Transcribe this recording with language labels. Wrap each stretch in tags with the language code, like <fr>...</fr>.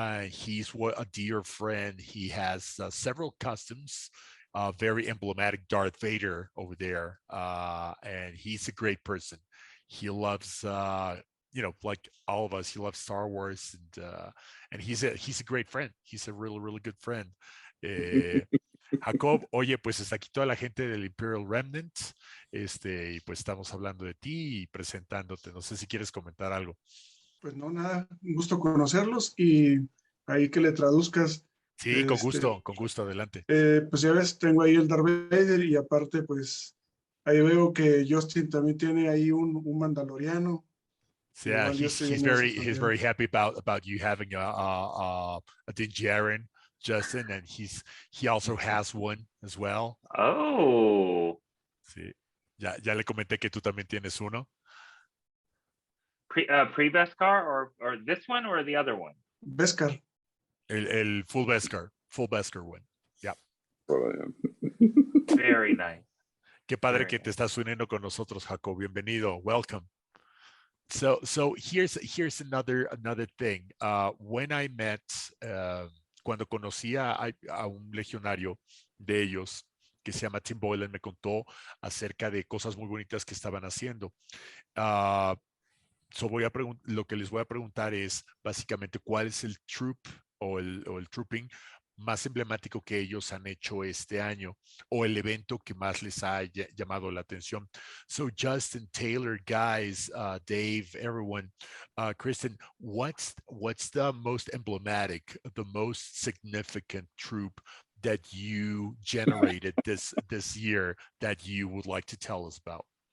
<en>He's a dear friend. He has several customs, very emblematic Darth Vader over there. And he's a great person. He loves, like all of us, he loves Star Wars, and he's a great friend. He's a really, really good friend.</en> <es>Jacob, oye, pues está aquí toda la gente del Imperial Remnant, y pues estamos hablando de ti y presentándote. No sé si quieres comentar algo. Pues no, nada, un gusto conocerlos y ahí que le traduzcas. Sí, con gusto, adelante. Pues ya ves, tengo ahí el Darth Vader y aparte pues ahí veo que Justin también tiene ahí un mandaloriano.</es> <en>Yeah, he's very happy about you having a Din Djarin, Justin, and he also has one as well. Oh.</en> <es>Sí. Ya le comenté que tú también tienes uno.</es> <en>Pre-Beskar or this one or the other one? Beskar. El full Beskar one. Yeah. Very nice.</en> <es>Qué padre que te estás uniendo con nosotros, Jacob. Bienvenido. Welcome. So here's another thing. When I met, cuando conocí a un legionario de ellos que se llama Tim Boylan, me contó acerca de cosas muy bonitas que estaban haciendo. Lo que les voy a preguntar es básicamente cuál es el troop o el trooping más emblemático que ellos han hecho este año o el evento que más les ha llamado la atención.</es> <en>So Justin, Taylor, guys, Dave, everyone, Kristen, what's the most emblematic, the most significant troop that you generated this year that you would like to tell us about?</en>